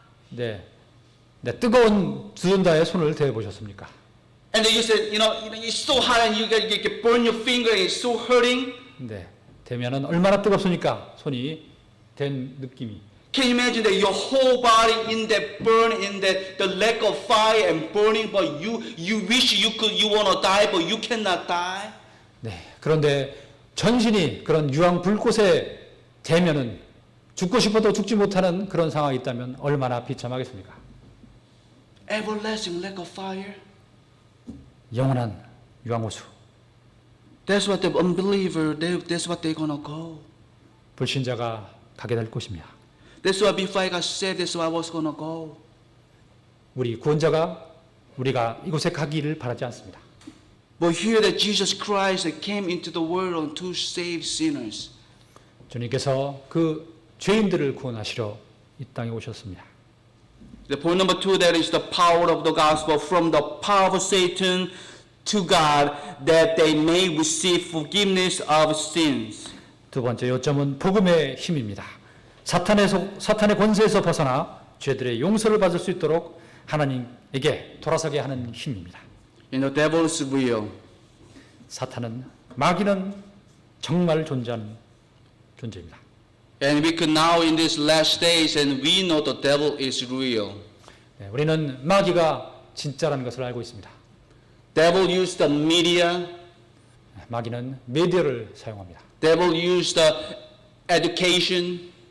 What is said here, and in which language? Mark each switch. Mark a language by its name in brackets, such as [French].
[Korean] 네, 뜨거운 주전자에 손을 대어 보셨습니까? [English] And then you said, it's so hot and you get burn your finger and it's so hurting. [Korean] 네, 대면은 얼마나 뜨겁습니까? 손이 된 느낌이. [English] Can you imagine that your whole body in that burn, in that the lack of fire and burning, but you wish you wanna die, but you cannot die? [Korean] 네, 그런데 전신이 그런 유황 불꽃에 대면은 죽고 싶어도 죽지 못하는 그런 상황이 있다면 얼마나 비참하겠습니까? [English] Everlasting lack of fire. [Korean] 영원한 유황호수. [English] That's what the unbeliever, that's what they're gonna go. [Korean] 불신자가 가게 될 곳입니다. [English] That's why before I got saved, that's why I was gonna go. [Korean] 우리 구원자가 우리가 이곳에 가기를 바라지 않습니다. [English] But here that Jesus Christ that came into the world to save sinners. [Korean] 주님께서 그 죄인들을 구원하시러 이 땅에 오셨습니다. [English] The point number 2, that is the power of the gospel from the power of Satan to God, that they may receive forgiveness of sins. [Korean] 두 번째 요점은 복음의 힘입니다. 사탄의 권세에서 벗어나 죄들의 용서를 받을 수 있도록 하나님에게 돌아서게 하는 힘입니다. [English] The devil is real. [Korean] 사탄은 마귀는 정말 존재하는 존재입니다. [English] And we can now in these last days, and we know the devil is real. [Korean] 네, 우리는 마귀가 진짜라는 것을 알고 있습니다. [English] Devil used the media. [Korean] 마귀는 미디어를 사용합니다. [English] Devil used the education.